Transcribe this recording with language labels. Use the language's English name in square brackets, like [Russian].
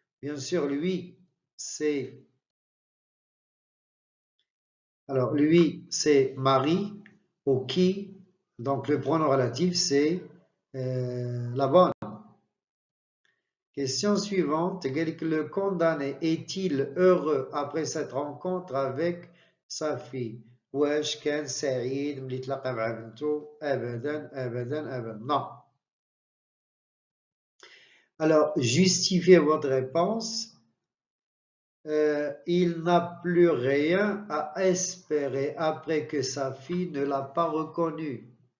[French] Bien sûr, lui, c'est Marie, ou qui, donc le pronom relatif, c'est la bonne. Question suivante. Le condamné est-il heureux après cette rencontre avec sa fille? [Arabic] واش كان سعيد ملي تلاقى مع بنته؟ أبدا أبدا أبدا. [French] Non. Alors, justifiez votre réponse. Il n'a plus rien à espérer après que sa fille ne l'a pas reconnu.